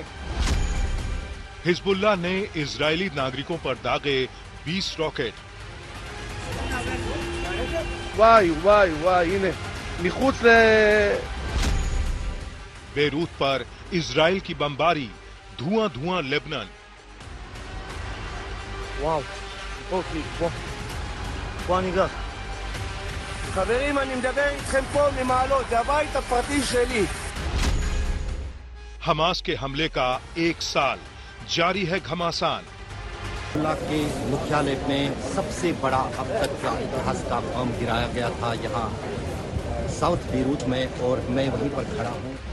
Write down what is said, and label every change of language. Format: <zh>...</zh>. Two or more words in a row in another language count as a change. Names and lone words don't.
<hi>हिजबुल्लाह ने इजरायली नागरिकों पर दागे 20 रॉकेट। बेरूत पर इजराइल की बमबारी, धुआं धुआं लेबनान।</hi> <he>חברים, אני מדבר איתכם פה ממעלות, זה הבית הפרטי שלי.</he> <hi>हमास के हमले का 1 साल, जारी है घमासान। हिजबुल्लाह के मुख्यालय में सबसे बड़ा अब तक का इतिहास का बम गिराया गया था यहाँ साउथ बेरूत में, और मैं वहीं पर खड़ा हूँ।</hi>